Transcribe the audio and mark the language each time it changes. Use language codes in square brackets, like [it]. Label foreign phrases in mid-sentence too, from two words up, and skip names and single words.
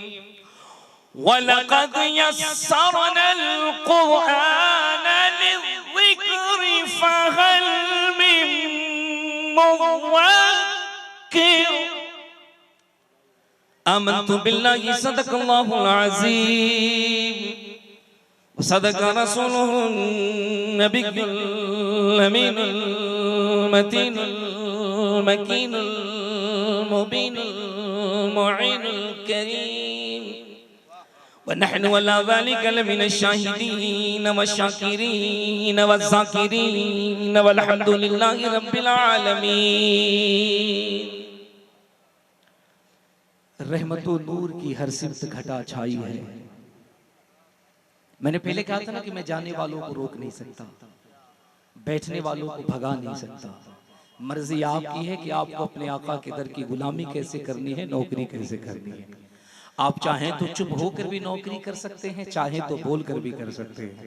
[ar] ولقد يسرنا القرآن للذكر فهل من مدكر آمنت بالله صدق الله العظيم صدق رسوله النبي الأمين المتين المكين المبين المعين الكريم ونحن على ذلك لمن الشاهدين والشاكرين والذاكرين والحمد لله رب العالمين. [hi] रहमतो नूर की हर सिमत घटा छाई है। मैंने पहले कहा था ना कि मैं जाने वालों को रोक नहीं सकता, बैठने वालों को भगा नहीं सकता। मर्जी आपकी है कि आपको अपने आका के दर की गुलामी कैसे करनी है, नौकरी कैसे करनी है। आप चाहें तो चुप होकर भी नौकरी कर सकते हैं, चाहें तो बोलकर भी कर सकते हैं।